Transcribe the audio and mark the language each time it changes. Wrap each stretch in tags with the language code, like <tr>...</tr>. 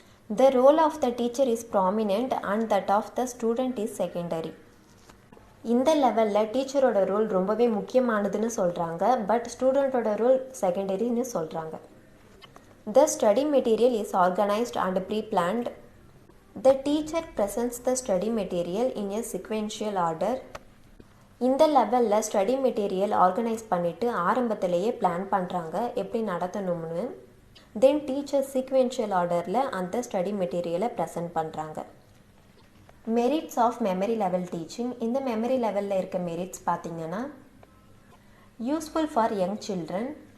<en>The role of the teacher is prominent and that of the student is secondary.</en> <ta>இந்த லெவலில் டீச்சரோட role ரொம்பவே முக்கியமானதுன்னு சொல்கிறாங்க. But ஸ்டூடெண்ட்டோட role செகண்டரின்னு சொல்கிறாங்க.</ta> <en>The study material is organised and pre planned. The teacher presents the study material in a sequential order.</en> <ta>இந்த லெவலில் study material organise பண்ணிவிட்டு ஆரம்பத்திலேயே plan பண்ணுறாங்க எப்படி நடத்தணும்னு. தென் டீச்சர் சீக்வென்ஷியல் ஆர்டரில் அந்த ஸ்டடி மெட்டீரியலை ப்ரெசென்ட் பண்ணுறாங்க.</ta> <en>Merits of memory level teaching.</en> <ta>இந்த மெமரி லெவலில் இருக்க மெரிட்ஸ் பார்த்திங்கன்னா</ta> <en>Useful for young children.</en>